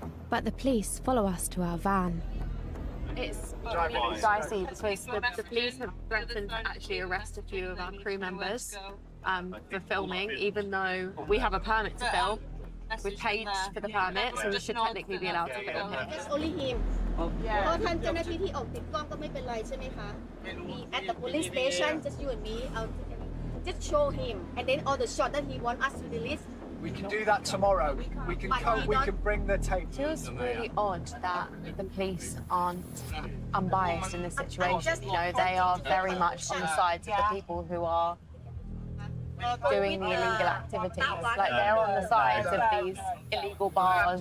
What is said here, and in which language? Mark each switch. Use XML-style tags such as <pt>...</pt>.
<en>But the police follow us to our van. It's really dicey because the police have threatened to actually arrest a few of our crew members for filming, even though we have a permit to film. We've paid for the permit, so we should technically be allowed to film him. It's only him.</en> <th>เพราะท่านเจ้าหน้าที่ที่ออกติดกล้องก็ไม่เป็นไรใช่ไหมคะ</th> <en>At the police station, just you and me, just show him, and then all the shot that he want us to release. We can do that tomorrow. We can bring the tape. It feels really odd that the police aren't unbiased in this situation. You know, they are very much on the sides of the people who are doing the illegal activities. Like they're on the sides of these illegal bars.</en>